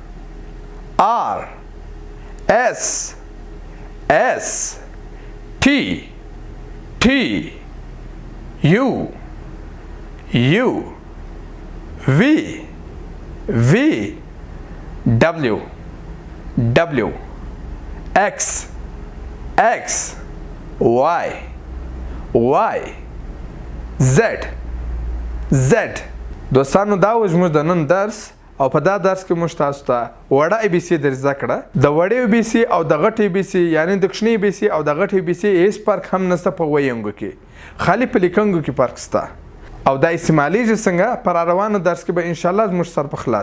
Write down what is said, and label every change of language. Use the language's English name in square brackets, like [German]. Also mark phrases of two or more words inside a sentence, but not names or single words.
[English] S T U V W X Y Z. [Pashto] دوستانو دا و زموږ د نن درس او په دا درس کې موږ تاسو ته وړه [English] A B C [Pashto] در زده کړه. د وړې [English] A B C [Pashto] او د غټ [English] A B C [Pashto] یعنی د کوچنۍ [English] A B C [Pashto] او د غټ [English] A B C [Pashto] هیڅ فرق هم نشته په ویونکو کې، خالي په لیکنګو کې فرق شته. او دا استعمالیږي څنګه پر روانو درس کې به [Arabic] ان شاء الله [Pashto] زموږ سر په خلاص.